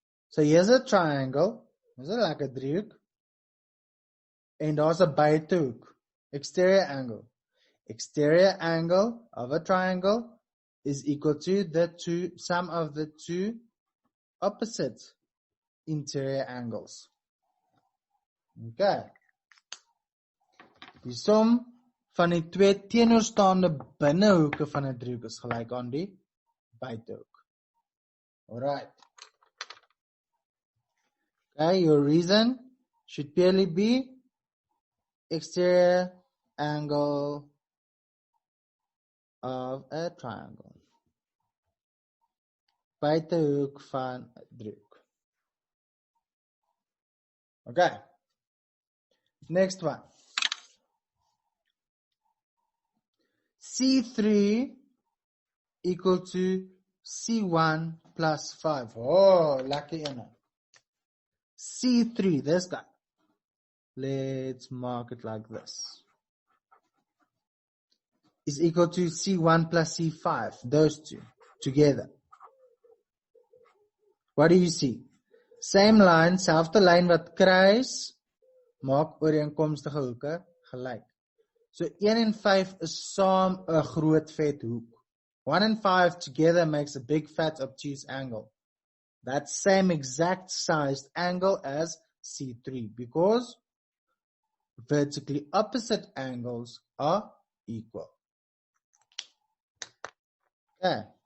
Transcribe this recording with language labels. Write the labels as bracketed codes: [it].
[en] So here's a triangle. Is it like a driehoek? [af] En daar's 'n buitehoek. [en] Exterior angle. Exterior angle of a triangle is equal to the sum of the two opposite interior angles. Okay. [af] Die som van die twee teenoorstaande binnehoeke van 'n driehoek is gelyk aan die buitehoek. [en] Alright. Okay, your reason should clearly be exterior angle of a triangle. [af] Buitehoek van 'n driehoek. [en] Okay. Next one. C3 equal to C1 plus 5. Oh, lucky enough. C3, this guy. Let's mark it like this. Is equal to C1 plus C5. Those two together. What do you see? Same line, [af] selfde lyn wat kruis, maak ooreenkomstige hoeke gelyk. So 1 en 5 is saam 'n groot vet hoek. [en] 1 and 5 together makes a big fat obtuse angle. That same exact sized angle as C3 because vertically opposite angles are equal. Okay.